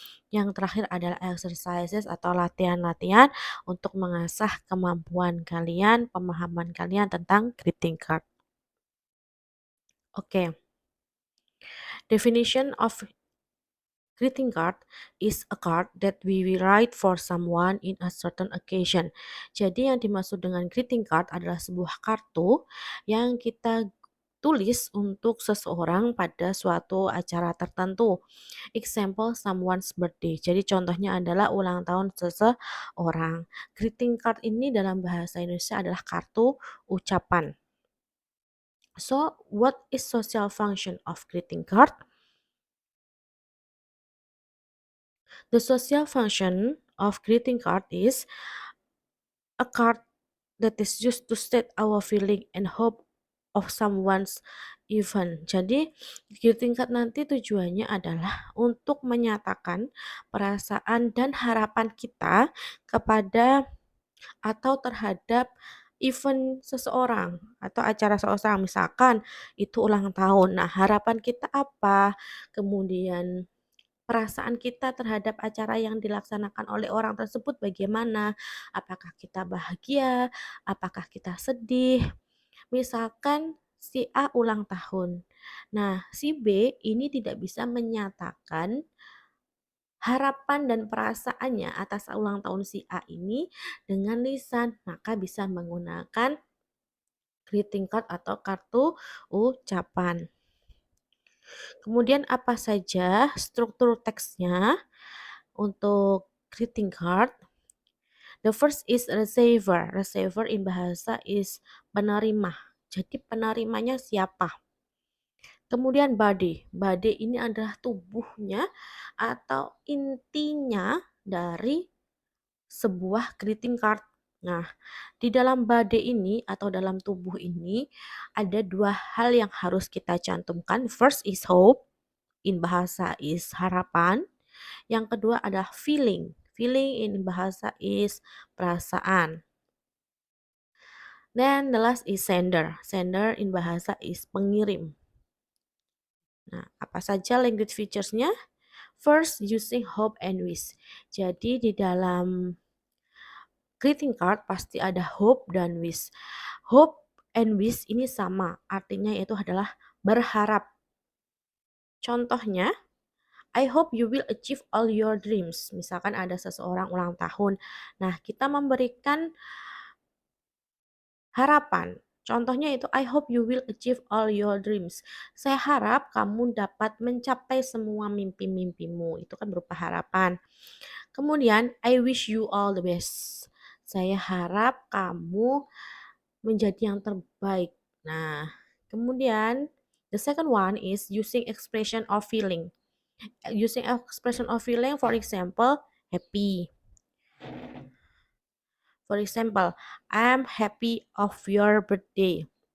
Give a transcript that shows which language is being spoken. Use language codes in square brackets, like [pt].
[id] Yang terakhir adalah exercises atau latihan-latihan untuk mengasah kemampuan kalian, pemahaman kalian tentang greeting card. [en] Oke, definition of greeting card is a card that we will write for someone in a certain occasion. [id] Jadi yang dimaksud dengan greeting card adalah sebuah kartu yang kita tulis untuk seseorang pada suatu acara tertentu. [en] Example, someone's birthday. [id] Jadi contohnya adalah ulang tahun seseorang. Greeting card ini dalam bahasa Indonesia adalah kartu ucapan. [en] So, what is social function of greeting card? The social function of greeting card is a card that is used to state our feeling and hope of someone's event. [id] Jadi, greeting card nanti tujuannya adalah untuk menyatakan perasaan dan harapan kita kepada atau terhadap event seseorang atau acara seseorang. Misalkan itu ulang tahun. Nah, harapan kita apa? Kemudian perasaan kita terhadap acara yang dilaksanakan oleh orang tersebut bagaimana? Apakah kita bahagia? Apakah kita sedih? Misalkan si A ulang tahun. Nah, si B ini tidak bisa menyatakan harapan dan perasaannya atas ulang tahun si A ini dengan lisan, maka bisa menggunakan greeting card atau kartu ucapan. Kemudian apa saja struktur teksnya untuk greeting card? [en] The first is receiver. Receiver in bahasa is penerima. [id] Jadi penerimanya siapa? Kemudian body. Body ini adalah tubuhnya atau intinya dari sebuah greeting card. Nah, di dalam body ini atau dalam tubuh ini ada dua hal yang harus kita cantumkan. [en] First is hope, in bahasa is harapan. [id] Yang kedua adalah feeling. [en] Feeling in bahasa is perasaan. Then the last is sender. Sender in bahasa is pengirim. [id] Nah, apa saja [en] language features-nya? First, using hope and wish. [id] Jadi di dalam greeting card pasti ada hope dan wish. Hope and wish ini sama, artinya itu adalah berharap. [en] Contohnya, I hope you will achieve all your dreams. [id] Misalkan ada seseorang ulang tahun. Nah, kita memberikan harapan. Contohnya itu [en] I hope you will achieve all your dreams. [id] Saya harap kamu dapat mencapai semua mimpi-mimpimu. Itu kan berupa harapan. Kemudian [en] I wish you all the best. [id] Saya harap kamu menjadi yang terbaik. Nah, kemudian [en] the second one is using expression of feeling. Using expression of feeling, for example, happy. For example, I'm happy of your birthday.